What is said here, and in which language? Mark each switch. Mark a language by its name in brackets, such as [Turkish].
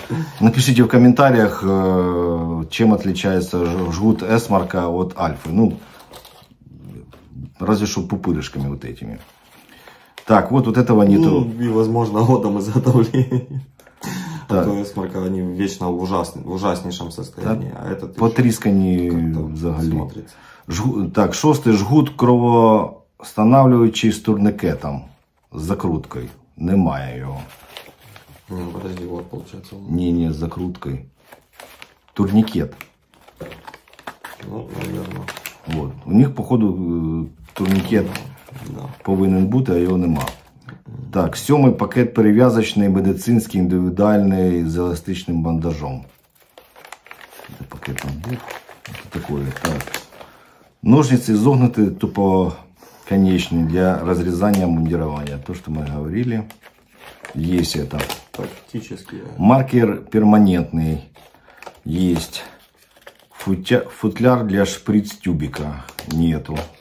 [Russian] Напишите в комментариях, чем отличается жгут эсмарка от альфы. Ну, разве что пупырышками вот этими. Так, вот этого нету. Ну, и возможно, годом изготовления. А то эсмарка, они вечно в ужаснейшем состоянии. А этот [Ukrainian] потріскані взагалі. Так, 6. Жгут кровоостанавливаючий з турникетом. З закруткою. Немає його. [Russian] Не, подожди, вот получается. [Ukrainian] Не, з закруткою. Турникет. [Russian] Ну, наверное. Вот. [Ukrainian] У них, походу, турникет повинен бути, а його нема. Так, 7. Пакет перев'язочний, медицинський, індивідуальний, з еластичним бандажом. Це пакет там був. Це таке, так. [Russian] Ножницы изогнуты тупоконечные для разрезания мундирования. То, что мы говорили. Есть это. Тактический. Маркер перманентный есть. Футляр для шприц-тюбика нету.